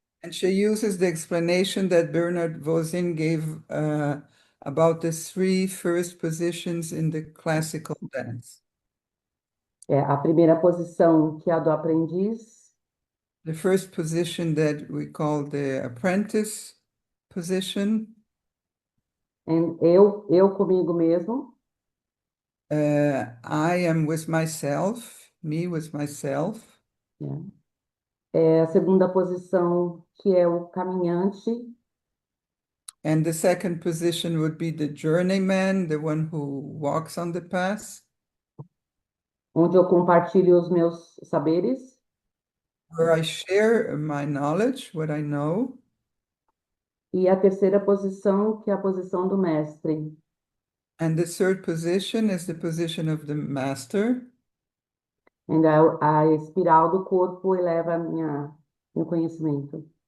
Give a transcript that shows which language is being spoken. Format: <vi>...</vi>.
<en>And she uses the explanation that Bernard Voisin gave about the 3 first positions in the classical dance.</en> <pt>A primeira posição, que é a do aprendiz,</pt> <en>The first position that we call the apprentice position.</en> <pt>and eu comigo mesmo.</pt> <en>I am with myself, me with myself.</en> <pt>A segunda posição, que é o caminhante.</pt> <en>And the second position would be the journeyman, the one who walks on the path.</en> <pt>Onde eu compartilho os meus saberes.</pt> <en>Where I share my knowledge, what I know.</en> <pt>E a terceira posição, que é a posição do mestre.</pt> <en>And the third position is the position of the master.</en> <pt>And a espiral do corpo eleva meu conhecimento.</pt>